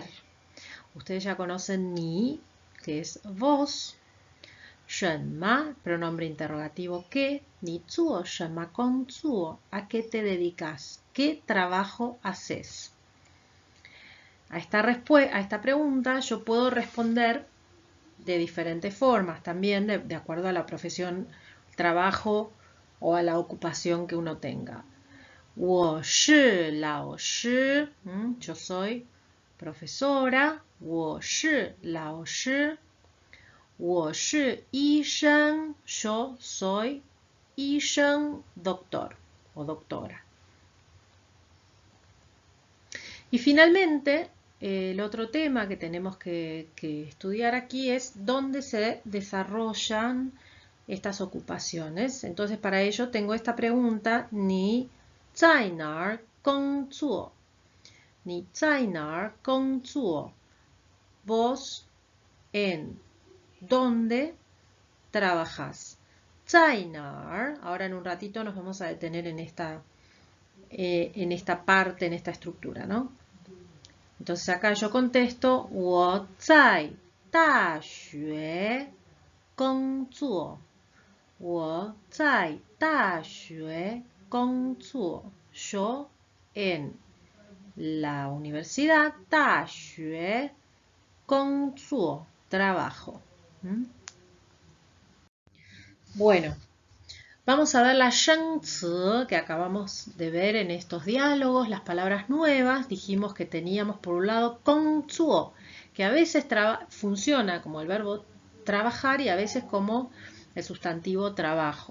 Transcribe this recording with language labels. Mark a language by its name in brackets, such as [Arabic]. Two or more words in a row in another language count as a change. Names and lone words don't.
[Spanish] Ustedes ya conocen 你, que es vos. 什么, pronombre interrogativo ¿qué? [Chinese] 你做什么工作? [Spanish] ¿A qué te dedicas? ¿Qué trabajo haces? A esta pregunta yo puedo responder de diferentes formas, también de acuerdo a la profesión, trabajo o a la ocupación que uno tenga. [Chinese] 我是老师, [Spanish] yo soy profesora. [Chinese] 我是老师. 我是医生, [Spanish] yo soy [Chinese] 医生, [Spanish] doctor o doctora. Y finalmente, el otro tema que tenemos que estudiar aquí es dónde se desarrollan estas ocupaciones. Entonces, para ello tengo esta pregunta, [Chinese] 你在哪儿工作? 你在哪儿工作? [Spanish] Vos en ¿dónde trabajas? [Chinese] 在哪儿? [Spanish] Ahora en un ratito nos vamos a detener en esta parte, en esta estructura, ¿no? Entonces acá yo contesto [Chinese] 我在大学工作. 我在大学工作. [Spanish] Yo en la universidad, [Chinese] 大学工作, [Spanish] trabajo. Bueno, vamos a ver la 生词 que acabamos de ver en estos diálogos, las palabras nuevas. Dijimos que teníamos por un lado 工作, que a veces funciona como el verbo trabajar y a veces como el sustantivo trabajo.